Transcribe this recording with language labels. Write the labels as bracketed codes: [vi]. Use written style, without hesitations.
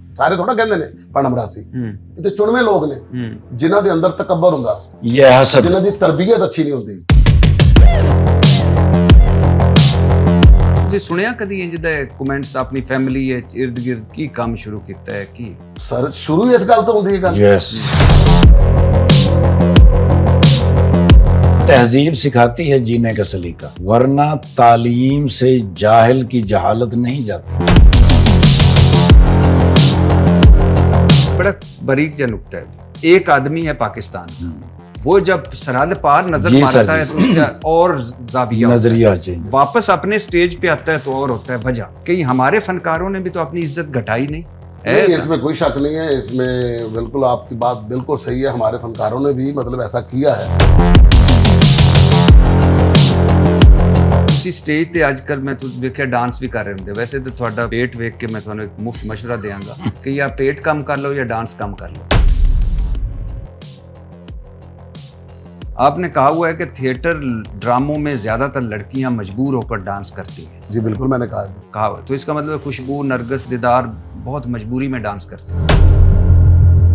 [pa] ਸਾਰੇ ਥੋੜਾ ਕਹਿੰਦੇ ਨੇ ਪਣਮਰਾਸੀ, ਇਹ ਤੇ ਚੁਣਵੇਂ ਲੋਕ ਨੇ ਜਿਨ੍ਹਾਂ ਦੇ ਅੰਦਰ ਤਕੱਬਰ ਹੁੰਦਾ, ਜਿਨ੍ਹਾਂ ਦੀ ਤਰਬੀਅਤ ਅੱਛੀ ਨਹੀਂ ਹੁੰਦੀ। ਤੁਸੀਂ ਸੁਣਿਆ ਕਦੀ ਇੰਜ ਦਾ ਕਮੈਂਟਸ ਆਪਣੀ ਫੈਮਿਲੀ ਵਿੱਚ ਇਰਦ ਗਿਰਦ ਕੀ ਕੰਮ ਸ਼ੁਰੂ ਕੀਤਾ ਹੈ? ਕੀ ਸਰ ਸ਼ੁਰੂ ਇਸ ਗੱਲ ਤੋਂ ਹੁੰਦੀ ਹੈ ਗੱਲ? [hi] यस, तहजीब सिखाती है जीने का सलीका, वरना तालीम से जाहिल की जहालत नहीं जाती। बड़ा बारीक जा नुक्ता है। एक आदमी है पाकिस्तान, वो जब सरहद पार नजर मारता है तो उसका और जाविया नजरिया चेंज, वापस अपने स्टेज पे आता है तो और होता है वजह। कहीं हमारे फनकारों ने भी तो अपनी इज्जत घटाई नहीं? नहीं, इसमें कोई शक नहीं है, इसमें बिल्कुल आपकी बात बिल्कुल सही है। हमारे फनकारों ने भी मतलब ऐसा किया है। [pa] ਤੁਸੀਂ ਸਟੇਜ ਤੇ ਅੱਜ ਕੱਲ ਮੈਂ ਤੁਸੀਂ ਵੇਖਿਆ ਡਾਂਸ ਵੀ ਕਰ ਰਹੇ ਹੁੰਦੇ। ਵੈਸੇ ਤਾਂ ਤੁਹਾਡਾ ਪੇਟ ਵੇਖ ਕੇ ਮੈਂ ਤੁਹਾਨੂੰ ਇੱਕ ਮੁਫਤ ਮਸ਼ਵਰਾ ਦੇਵਾਂਗਾ ਕਿ ਜਾਂ [hi] पेट कम कर लो [pa] या डांस कम कर लो। [hi] आपने कहा हुआ है कि थिएटर ड्रामों में ज्यादातर लड़कियां मजबूर होकर डांस करती हैं। जी बिल्कुल, मैंने कहा हुआ। तो इसका मतलब खुशबू, नरगिस, दीदार बहुत मजबूरी में डांस करते हैं।